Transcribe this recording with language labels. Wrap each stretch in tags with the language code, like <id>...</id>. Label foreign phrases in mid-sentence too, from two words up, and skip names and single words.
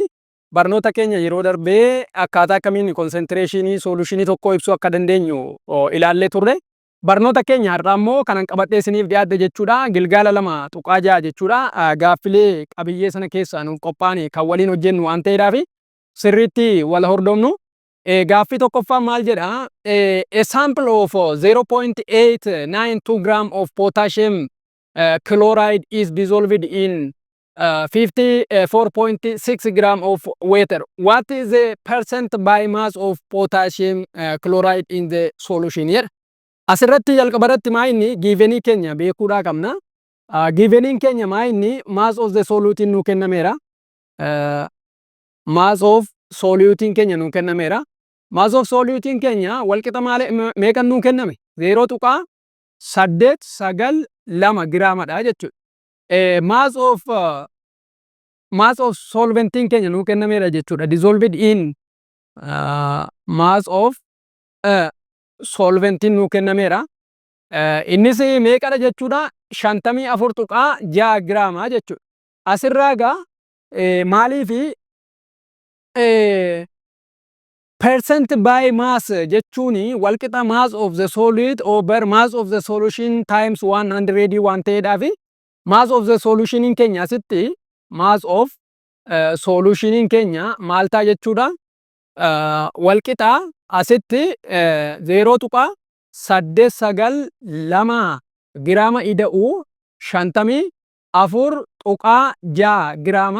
<om>Barnoota keenya yeroo darbee akkaataa akkamiin konsentireeshinii sooluushinii tokkoo ibsuu akka dandeenyu ilaallee turre. Barnoota keenya har'aa immoo kanan qabadhee isiniif dhiyaadhe jechuudha. Gilgaala 2:6 jechuudha. Gaaffilee qabiyyee sana keessaa nuuf qophaa'an kan waliin hojjennu waan ta'eedhaaf sirriitti wal hordofnu. Gaaffii tokkoffaan maal jedha?</om> <en>A sample of 0.892 gram of potassium chloride is dissolved in 54.6 gram of water. What is the percent by mass of potassium chloride in the solution here?</en> <om>Asirratti jalqabarratti maa inni giivenii keenya beekuudhaa qabna. Giiveniin keenya maa inni</om> <en>mass of the solution</en> <om>nuu kennameera.</om> <en>Mass of solution</en> <om>keenya nuu kennameera.</om> <en>Mass of solution</en> <om>keenya walqixa meeqan nuu kenname? 0.892 giraamadha jechuudha.</om> <en>Mass of solventiin</en> <om>keenya nuu kennameera jechuudha.</om> <en>Dissolved in mass of solventiin</en> <om>nuu kennameera. Innis meeqadha jechuudha? 54.6 giraamaa jechuudha. Asirraa egaa maaliifi</om> <en>percent by mass</en> <om>jechuuni walqixa</om> <en>mass of the solid over mass of the solution times 100</en> <om>waan ta'eedhaafi</om> <en>mass of the solution</en> <om>keenya asitti</om> <en>mass of solution</en> <om>keenya maal ta'a jechuudha? Walqixa asitti 0.892 giraama ida'uu 54.6 giraama.</om>